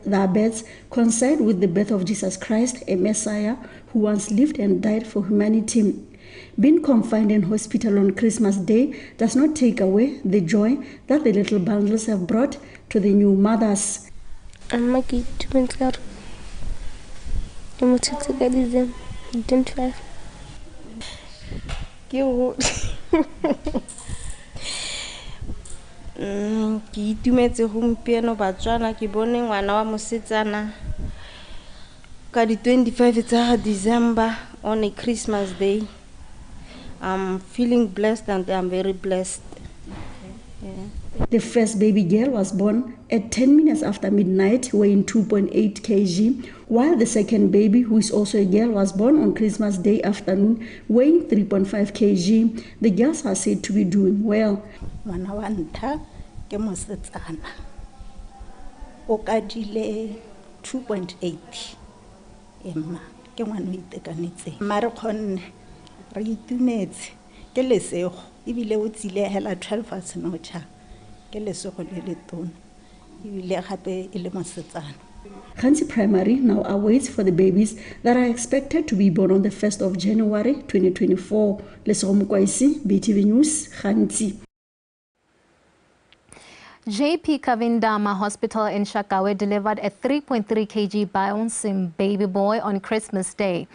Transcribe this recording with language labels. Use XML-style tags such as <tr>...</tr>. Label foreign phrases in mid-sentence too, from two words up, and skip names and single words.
<en>Their births coincide with the birth of Jesus Christ, a Messiah who once lived and died for humanity. Being confined in hospital on Christmas Day does not take away the joy that the little bundles have brought to the new mothers. I'm Maggie, 25.</en> <tn>Ke itumetse gompieno batswana ke bone ngwana wa mosetsana ka di 25 tsa December</tn> <en>on a Christmas Day. I'm feeling blessed and I'm very blessed. Yeah. The first baby girl was born at 10 minutes after midnight, weighing 2.8 kg, while the second baby, who is also a girl, was born on Christmas Day afternoon, weighing 3.5 kg. The girls are said to be doing well.</en> <tn>Ngwana wa ntha ke mosetsana o ka dile 2.8 emma ke ngwana o itekanetse mare khonne re itumetse ke lesego ebile o tsile hela 12 a senocha ke lesego le le tona ebile gape e le mosetsana.</tn> <en>Hansi Primary now awaits for the babies that are expected to be born on the 1st of January 2024. Lesego Mokwaisi, BTV News, Hansi. JP Kavindama Hospital in Shakawe delivered a 3.3 kg bouncing baby boy on Christmas Day.</en>